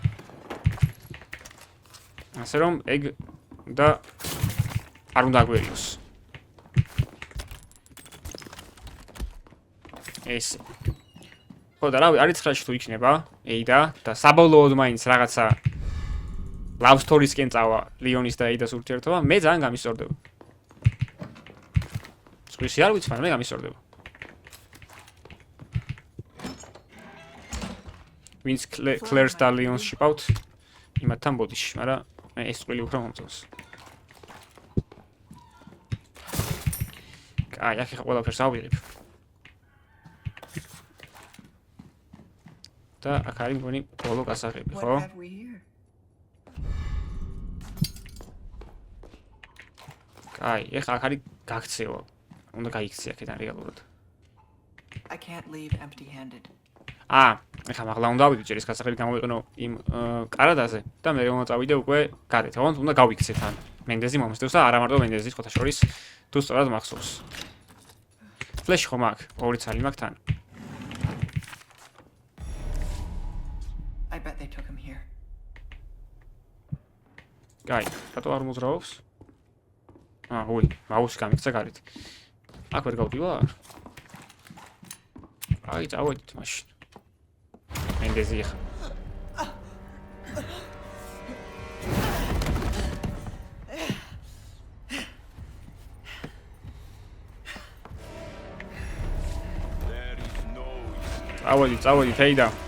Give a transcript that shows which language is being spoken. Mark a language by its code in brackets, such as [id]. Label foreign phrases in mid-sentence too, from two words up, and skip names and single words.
[ka] ასე რომ ეგ და არ უნდა აგვერიოს. ეს ხო და რავი, არის 9-ში თუ იქნება ეიდა და საბოლოოდ მაინც რაღაცა [en] love stories- [ka] კენ წავა Leon-ის და ეიდას ურთიერთობა, მე ძალიან გამისწორდება. სხვისი არ ვიცი, მაგრამ მე გამისწორდება. ვინც Claire-ს და Leon-ს შევავთ იმათთან ბოდიში, მაგრამ ეს წვილი უფრო მომწონს. აი, აქ ხა ყველაფერს ავიღებ. და აქ არის მგონი ბოლო გასაღები, ხო? აი, ეხა აქ არის გაქცევა. უნდა გაიქცე აქედან რეალურად. [en] I can't leave empty-handed. [ka] ეხა მაღლა უნდა ავიდე ჯერ ეს გასაღები გამოვიყენო იმ კარადაზე და მე რომ წავიდე უკვე გარეთ. ოღონდ უნდა გავიქცე თან. მენდეზი მომსდევს და არა მარტო მენდეზი ხოთა შორის თუ სწორად მახსოვს. ფლეში ხომ აქ, ორი ცალი მაქვს თან. [en] I bet they took him here. [ka] აი, რატო არ მოძრაობს? უი, მაუსი გამიქცა გარეთ. აქ ვერ გავდივარ? აი, წავედით მაშინ. მენდეზი ხა. წავედით, ეიდა.